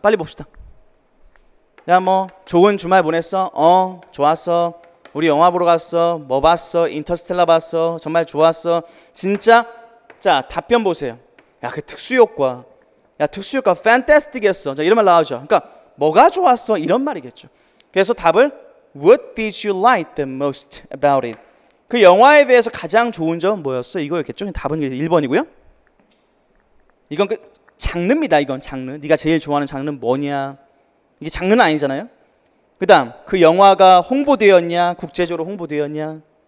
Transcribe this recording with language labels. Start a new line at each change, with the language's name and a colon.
Korean: 빨리 봅시다. 야, 뭐 좋은 주말 보냈어? 좋았어. 우리 영화 보러 갔어. 뭐 봤어? 인터스텔라 봤어. 정말 좋았어. 진짜? 자, 답변 보세요. 야, 그 특수효과. 야, 특수효과 fantastic했어. 자, 이런 말 나오죠. 그러니까 뭐가 좋았어? 이런 말이겠죠. 그래서 답을
English: What did you like the most about it?
Korean: 그 영화에 대해서 가장 좋은 점은 뭐였어? 이거였겠죠. 답은 1번이고요. 이건 그 장르입니다. 이건 장르. 네가 제일 좋아하는 장르는 뭐냐? 이게 장르는 아니잖아요. 그 다음 그 영화가 홍보되었냐? 국제적으로 홍보되었냐?